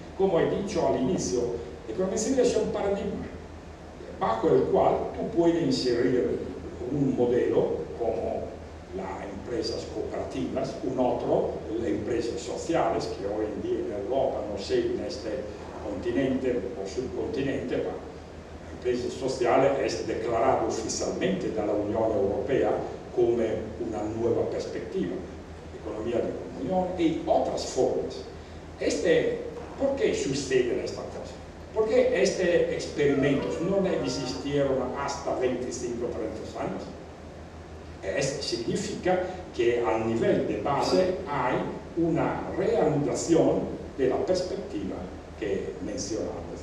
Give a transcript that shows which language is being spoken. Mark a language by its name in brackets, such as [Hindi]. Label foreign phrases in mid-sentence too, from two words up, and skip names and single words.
[Spanish] Como he dicho al inicio, la economía civil es un paradigma. bajo el cual tú puedes inserir un modelo como las empresas cooperativas, un otro, las empresas sociales, que hoy en día en Europa, no sé, en este continente o subcontinente, [Italian] ma l'impresa sociale è [Spanish] declarado oficialmente [Italian] dalla Unione Europea come una [Spanish] nueva perspectiva, economía de comunión y otras formas. ¿Por qué sucede esta cosa? Porque estos experimentos no existieron hasta 25 o 30 años. Significa que al nivel de base hay una reanudación de la perspectiva que mencionamos.